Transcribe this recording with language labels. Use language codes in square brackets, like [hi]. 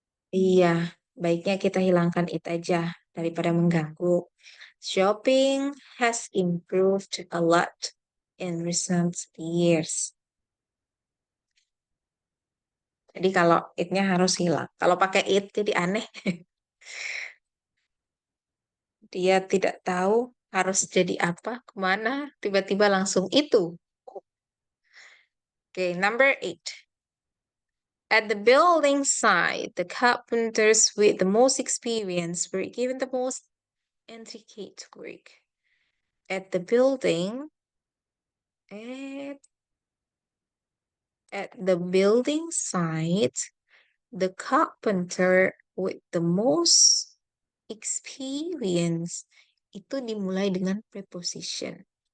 [id] Iya, baiknya kita hilangkan it aja daripada mengganggu. [en] Shopping has improved a lot in recent years. [id] Jadi kalau it-nya harus hilang. Kalau pakai it jadi aneh. Dia tidak tahu harus jadi apa, kemana, tiba-tiba langsung itu. [en] Okay, number 8. At the building site, the carpenters with the most experience were given the most intricate work. At the building, at the building site, the carpenter with the most experience [id] itu dimulai dengan [en] preposition.